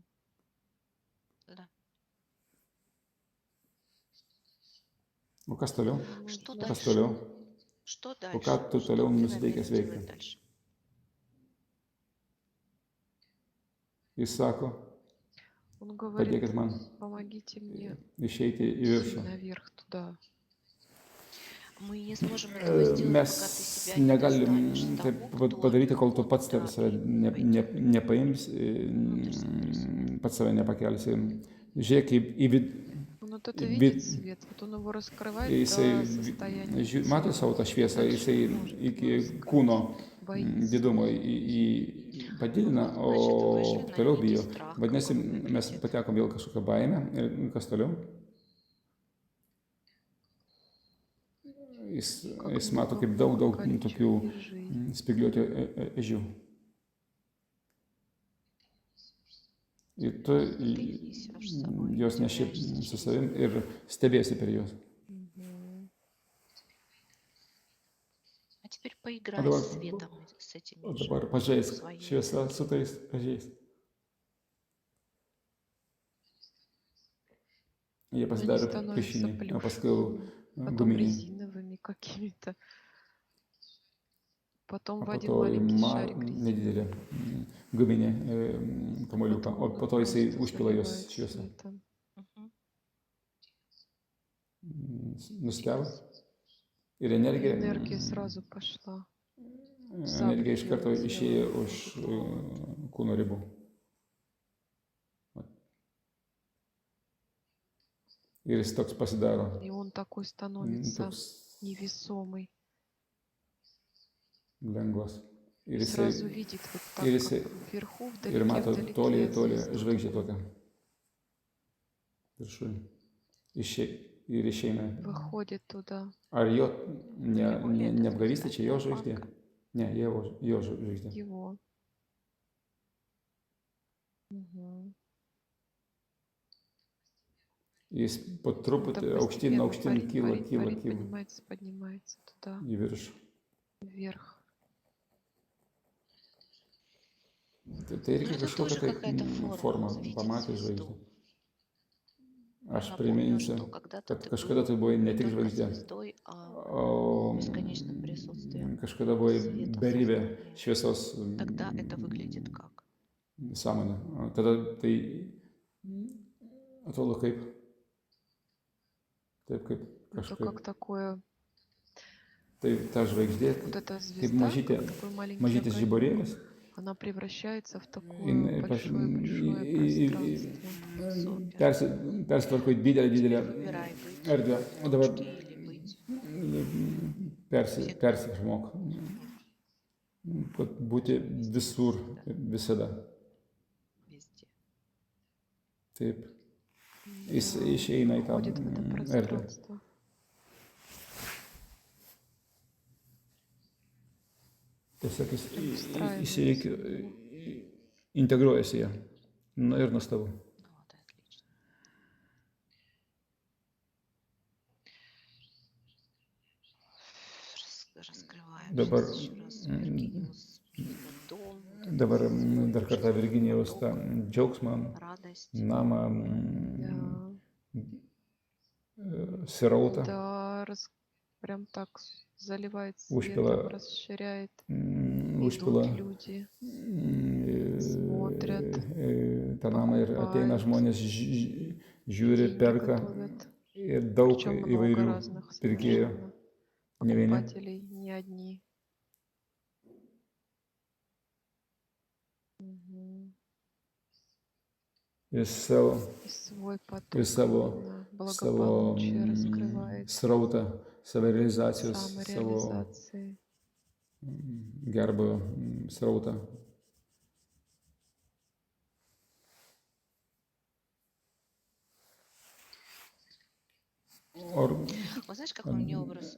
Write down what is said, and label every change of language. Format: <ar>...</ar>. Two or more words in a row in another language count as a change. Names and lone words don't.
<ru>Да.</ru> <lt>O kas toliau?</lt> <ru>Что Нужно</ru> <lt>Kas</lt> <ru>дальше?</ru> <lt>toliau?</lt> <ru>Что</ru> <lt>O</lt> <ru>дальше?</ru> <lt>ką tu</lt> <ru>Что</ru> <lt>toliau</lt> <ru>ты</ru> <lt>nusiteikęs</lt> <ru>намерен</ru> <lt>veikti?</lt> <ru>делать дальше?</ru> <lt>Jis sako,</lt> <ru>Он говорит,</ru> <lt>padėkit man</lt> <ru>помогите мне</ru> <lt>išeiti į viršų.</lt> <ru>наверх туда. Мы не сможем этого сделать,</ru> <lt>Mes</lt> <ru>пока ты себя не</ru> <lt>negalim</lt> <ru>достанешь</ru> <lt>taip</lt> <ru>того, кто</ru> <lt>padaryti, kol tu</lt> <ru>вот</ru> <lt>pats</lt> <ru>туда</ru> <lt>save</lt> <ru>пойдет.</ru> <lt>nepaims,</lt> <ru>Ну, ты же сам присутствуешь.</ru> <lt>pats save nepakelsi. Žiūrėk į</lt> <ru>Он вот это</ru> <lt>vid,</lt> <ru>видит свет, вот он его раскрывает</ru> <lt>jisai</lt> <ru>до состояния</ru> <lt>mato savo tą šviesą, jisai iki kūno</lt> <ru>боится.</ru> <lt>didumo padidina,</lt> <ru>Вот, значит, вышли</ru> <lt>o</lt> <ru>на</ru> <lt>toliau</lt> <ru>некий</ru> <lt>bijo.</lt> <ru>страх, как</ru> <lt>Vadinasi,</lt> <ru>он</ru> <lt>mes</lt> <ru>выглядит.</ru> <lt>patekom vėl kažkokią baimę ir kas toliau? Jis mato kaip daug tokių spigliuotų ežių. Ir tu jos neši su savim ir stebėsi per juos.</lt> <ru>А теперь поиграй</ru> <lt>dabar-</lt> <ru>с светом, с этими</ru> <lt>O</lt> <ru>же</ru> <lt>dabar pažaisk</lt> <ru>своей</ru> <lt>šviesą</lt> <ru>энергией.</ru> <lt>su tais ežiais. Jie</lt> <ru>Они</ru> <lt>pasidarė</lt> <ru>становятся</ru> <lt>pliušiniai, o paskui</lt> <ru>плюшевыми, потом</ru> <lt>guminiai.</lt> <ru>резиновыми какими-то. Потом</ru> <lt>O</lt> <ru>в</ru> <lt>po</lt> <ru>один</ru> <lt>to</lt> <ru>маленький šarик</ru> <lt>nedidelė guminė kamuoliuką, o po to jisai</lt> <ru>просто</ru> <lt>užpila jos</lt> <ru>заливает</ru> <lt>šviesą.</lt> <ru>светом. Мгм.</ru> <lt>Nustebo. Ir energija,</lt> <ru>Энергия сразу пошла.</ru> <lt>energija iš karto išėjo už kūno ribų. Ir jis toks pasidaro.</lt> <ru>И он такой становится</ru> <lt>Toks</lt> <ru>невесомый.</ru> <lt>lengvas. Ir</lt> <ru>И</ru> <lt>jisai</lt> <ru>сразу видит вот так,</ru> <lt>ir</lt> <ru>как</ru> <lt>jisai</lt> <ru>вверху,</ru> <lt>ir mato</lt> <ru>вдалеке,</ru> <lt>toli</lt> <ru>звезду</ru> <lt>žvaigždę tokią. Viršui. Ir išeina.</lt> <ru>выходит туда.</ru> <lt>Ar jo neapgavystė, čia jo žvaigždė? Ne, jo žvaigždė.</lt> <ru>Его. Мгм.</ru> <lt>Jis po</lt> <ru>Это</ru> <lt>truputį aukštyn</lt> <ru>постепенно</ru> <lt>kyla</lt> <ru>поднимается туда,</ru> <lt>į viršų.</lt> <ru>вверх.</ru> <lt>Tai irgi</lt> <ru>Это</ru> <lt>kažkokia</lt> <ru>тоже</ru> <lt>tai</lt> <ru>какая-то</ru> <lt>forma,</lt> <ru>форма увидеть</ru> <lt>pamatė</lt> <ru>звезду.</ru> <lt>žvaigždę. Aš</lt> <ru>Напомню,</ru> <lt>priminsiu,</lt> <ru>что когда-то</ru> <lt>kad</lt> <ru>ты</ru> <lt>kažkada</lt> <ru>был</ru> <lt>tai buvai ne</lt> <ru>не</ru> <lt>tik</lt> <ru>только</ru> <lt>žvaigždė,</lt> <ru>звездой, а</ru> <lt>o</lt> <ru>бесконечным присутствием</ru> <lt>kažkada buvai</lt> <ru>света</ru> <lt>beribė</lt> <ru>сознания.</ru> <lt>šviesos</lt> <ru>Тогда это выглядит как?</ru> <lt>sąmonė. Tada tai atrodo kaip, taip kaip</lt> <ru>Это</ru> <lt>kažkaip.</lt> <ru>как такое,</ru> <lt>Tai ta žvaigždė,</lt> <ru>вот эта</ru> <lt>kaip</lt> <ru>звезда, как такой маленький</ru> <lt>mažytis</lt> <ru>огонек,</ru> <lt>žiburėlis,</lt> <ru>она превращается в такое</ru> <lt>jinai</lt> <ru>большое-большое пространство.</ru> <lt>persitvarko į didelę</lt> <ru>Теперь выбирай быть</ru> <lt>erdvę. O</lt> <ru>в</ru> <lt>dabar</lt> <ru>точке или быть</ru> <lt>persiformuok, kad būti visur, visada.</lt> <ru>везде.</ru> <lt>Taip. Jis išeina į tą</lt> <ru>Входит в это</ru> <lt>erdvę.</lt> <ru>пространство.</ru> <lt>Tiesiog jis integruojasi ją. Na ir nuostabu.</lt> <ru>Вот, отлично. Раскрываем</ru> <lt>Dabar,</lt> <ru>сейчас еще раз Виргиниус, дом,</ru> <lt>dabar dar kartą Virginijaus tą džiaugsmą,</lt> <ru>радость.</ru> <lt>namą,</lt> <ru>Да,</ru> <lt>srautą,</lt> <ru>да, прям так заливает</ru> <lt>Užpila-</lt> <ru>светом, расширяет.</ru> <lt>užpila</lt> <ru>Идут люди, смотрят,</ru> <lt>tą namą ir ateina žmonės, žiūri,</lt> <ru>деньги</ru> <lt>perka</lt> <ru>готовят.</ru> <lt>ir daug</lt> <ru>Причем много</ru> <lt>įvairių</lt> <ru>разных</ru> <lt>pirkėjų,</lt> <ru>совершенно</ru> <lt>ne vieni.</lt> <ru>покупателей, не одни. Мгм.</ru> <lt>Ir savo</lt> <ru>И свой поток,</ru> <lt>ir savo</lt> <ru>именно благополучие раскрывает,</ru> <lt>srautą, savirealizacijos, savo</lt> <ru>самореализации.</ru> <lt>gerbūvio srautą.</lt> <ru>Вот знаешь, какой мне образ?</ru>